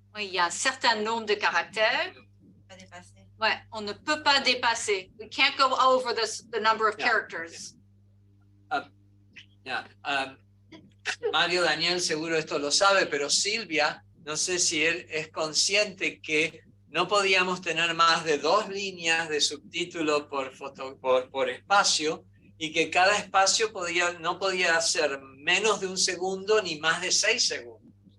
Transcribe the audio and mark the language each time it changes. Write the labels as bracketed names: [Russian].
[French] Oui, il y a un certain nombre de caractères. Pas dépasser. Ouais, on ne peut pas dépasser. [English] We can't go over the number of characters. [Spanish] Mario Daniel seguro esto lo sabe, pero Silvia, no sé si él es consciente que no podíamos tener más de 2 líneas de subtítulo por espacio y que cada espacio no podía ser menos de 1 segundo ni más de 6 segundos.